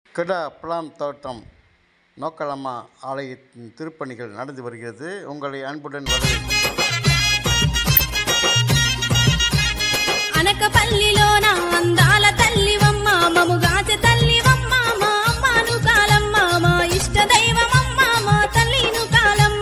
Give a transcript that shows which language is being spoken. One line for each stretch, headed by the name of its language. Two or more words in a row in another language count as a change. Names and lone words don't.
Tamil: கிடா பிளாம் தோட்டம் நோக்கலம்மா ஆலயத்தின் திருப்பணிகள் நடந்து வருகிறது. உங்களை அன்புடன் வரவேற்கிறேன்.
Telugu: అనకపల్లిలోన అందాల తల్లివమ్మ మముగాచ తల్లివమ్మ మా అమ్మను కాలమ్మ మా ఇష్ట దైవమమ్మ మా తల్లిను కాలమ్మ.